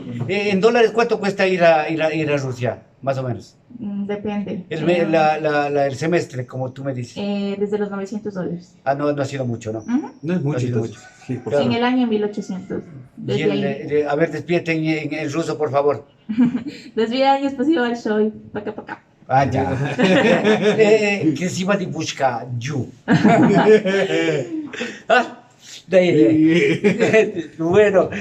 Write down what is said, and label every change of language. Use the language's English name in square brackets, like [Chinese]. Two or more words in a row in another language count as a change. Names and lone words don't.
[Spanish] En dólares, ¿cuánto cuesta ir a Rusia? Más o menos. Depende. El semestre, como tú me dices. Desde los $900. Ah, no, no ha sido mucho, ¿no? Ujú. No es mucho, Ha sido entonces. Sí, por Claro. En favor. el año 1800. Y Desde ahí. a ver, despídete en ruso, por favor. [Russian] До свидания, спасибо большое. Пока-пока. [Spanish] Ah, ya. [Russian] Красиво дивушка, Ю. [Spanish] Ah, de ahí. Bueno,